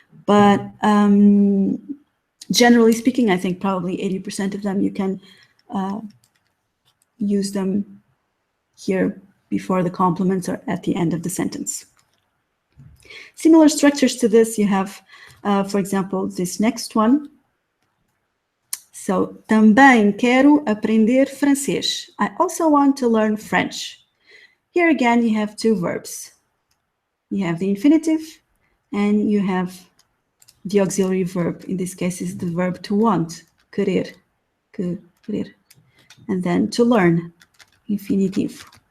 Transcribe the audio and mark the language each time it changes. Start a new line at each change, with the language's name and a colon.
English: But generally speaking, I think probably 80% of them you can use them here before the complements or at the end of the sentence. Similar structures to this, you have, for example, this next one.
Portuguese: So, também quero aprender francês.
English: I also want to learn French. Here again, you have two verbs. You have the infinitive and you have the auxiliary verb. In this case, is the verb to want, querer, querer. And then to learn, infinitivo.